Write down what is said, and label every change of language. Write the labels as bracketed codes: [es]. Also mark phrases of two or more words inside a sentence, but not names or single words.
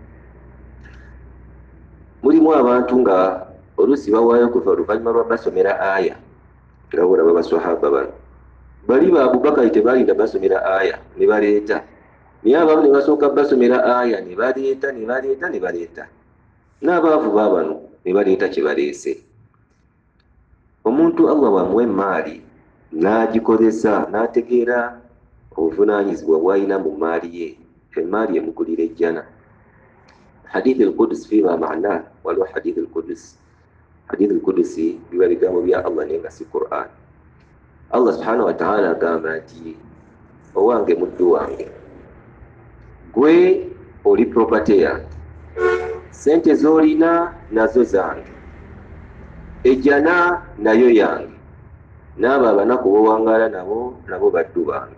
[lg] Mulimu abantu nga oluusi bawaayo kuva oluvannyuma lwa basomera aya, nga bolaba basahaba bano bali ba Abubakar tebalinda basomera aya ne baleeta, naye abamu ne basooka basomera aya ne baleeta n'abaavu baabano ne baleeta kye baleese. Omuntu Allah bw'amuwa emmaali n'agikozesa n'ategeera obuvunaanyizibwa bw'alina mu maali ye, emmaali emugulira ejjana. Hadith al-Qudus [ar] فيما معنى, [lg] waliwo hadith al-Qudus. Hadith al-Qudusi biba bigambo bya Allah naye nga si Qur'an. [ar] الله سبحانه وتعالى [lg] agamba nti owange muddu wange, gwe oli property yange, sente z'olina nazo zange, ejjana nayo yange, n'abo abanaku b'owangaala nabo baddu bange.